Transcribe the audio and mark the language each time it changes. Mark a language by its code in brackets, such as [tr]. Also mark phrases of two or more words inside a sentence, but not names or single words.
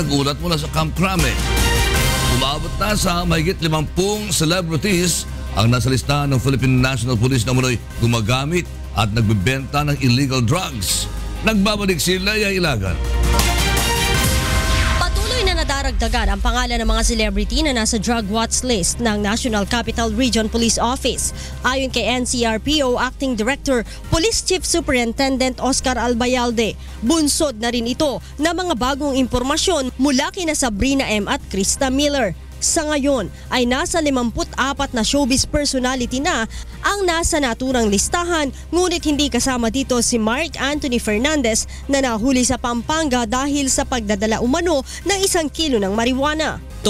[tl] Nag-ulat mula sa Camp Crame. Umabot na sa mahigit 50 celebrities ang nasa listahan ng Philippine National Police na munoy gumagamit at nagbebenta ng [en] illegal drugs. [tl] Nagbabalik si Leia Ilagan. Nadaragdagan ang pangalan ng mga celebrity na nasa [en] drug watch list [tl] ng National Capital Region Police Office. Ayon kay NCRPO Acting Director, Police Chief Superintendent Oscar Albayalde, bunsod na rin ito ng mga bagong impormasyon mula kina Sabrina M. at Krista Miller. Sa ngayon ay nasa 54 na [en] showbiz personality [tl] na ang nasa naturang listahan, ngunit hindi kasama dito si Mark Anthony Fernandez na nahuli sa Pampanga dahil sa pagdadala umano ng 1 kilo ng marijuana.